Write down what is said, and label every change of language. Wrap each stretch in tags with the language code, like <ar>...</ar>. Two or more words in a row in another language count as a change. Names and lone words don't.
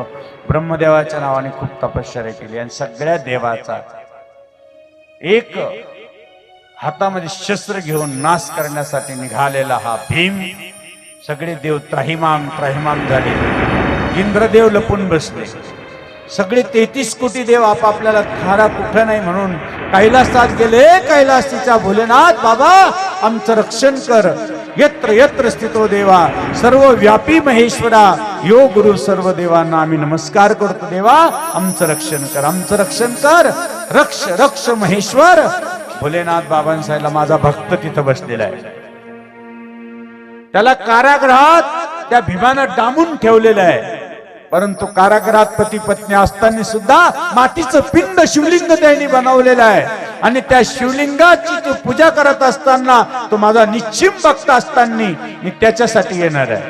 <mr>ब्रह्मदेवाच्या नावाने खूप तपश्चर्या केली आणि सगळ्या देवाचा एक हातामध्ये शस्त्र घेऊन नाश करण्यासाठी निघालेला हा भीम. सगळे देव</mr> <sa>त्राहिमाम त्राहिमाम</sa> <mr>झाले. इंद्रदेव लपून बसले. सगळे 33 कोटी देव आपापल्याला खारा कुठं नाही म्हणून कैलासात गेले. कैलासीचा भोलेनाथ बाबा आमचं रक्षण कर.</mr> <sa>यत्र यत्र स्थितो देवा सर्व व्यापी महेश्वरा यो गुरु</sa> <mr>सर्व देवांना आम्ही नमस्कार करतो. देवा आमचं रक्षण कर, आमचं रक्षण कर,</mr> <sa>रक्ष रक्ष महेश्वर.</sa> <mr>भोलेनाथ बाबांसाहेबला माझा भक्त तिथं बसलेला आहे. त्याला कारागृहात त्या भीमानं डांबून ठेवलेलं आहे. परंतु कारागृहात पती पत्नी असताना सुद्धा मातीचं पिंड शिवलिंग त्यांनी बनवलेलं आहे. आणि त्या शिवलिंगाची तो पूजा करत असताना तो माझा निश्चिम भक्त असताना मी त्याच्यासाठी येणार आहे.</mr>